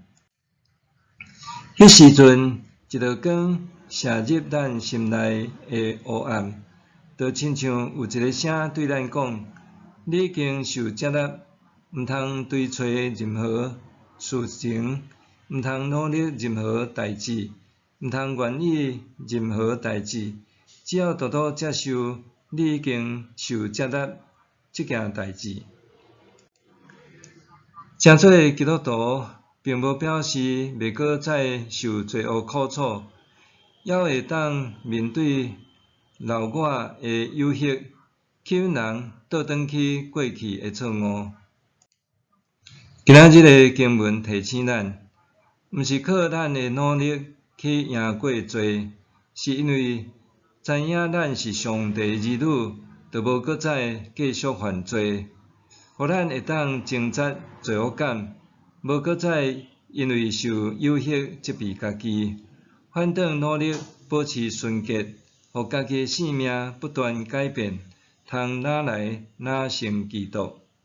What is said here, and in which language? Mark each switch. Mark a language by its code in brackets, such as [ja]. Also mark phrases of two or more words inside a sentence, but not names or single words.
[nan] 迄时阵，一道光射入咱心内的黑暗，就亲像有一个声对咱讲：你已经受接纳，毋通追找任何事情，毋通努力任何代志，毋通愿意任何代志，只要独独接受你已经受接纳这件代志。诚做基督徒，并无表示袂搁再受罪恶苦楚，还会当面对老我的诱惑，吸引人倒转去过去的错误。今仔日的经文提醒咱，毋是靠咱的努力去赢过罪，是因为知影咱是上帝儿女，就无搁再继续犯罪，互咱会当挣扎罪恶感，无搁再因为受诱惑责备家己，反倒努力保持纯洁，互家己的性命不断改变，通哪来哪成基督。